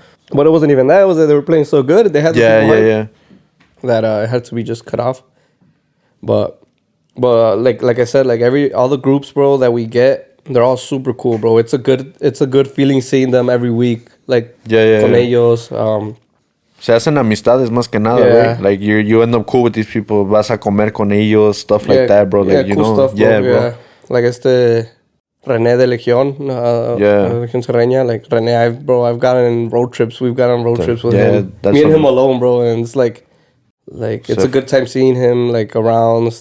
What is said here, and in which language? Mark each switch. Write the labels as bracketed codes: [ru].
[en] But it wasn't even that. It was that they were playing so good. They had yeah. That it had to be just cut off. But like I said, like all the groups, bro, that we get, they're all super cool, bro. It's a good feeling seeing them every week. [es] Like, con ellos. Se hacen amistades más que nada, right? [en] Like, you end up cool with these people. [es] Vas a comer con ellos, [en] stuff like that, bro. Like, cool stuff, bro. Yeah, bro. Like, René de Legión. Legión Serreña. Like, René, I've gotten in road trips. We've gone on road trips with him. Me and him alone, bro. And it's like it's a good time seeing him, like, around.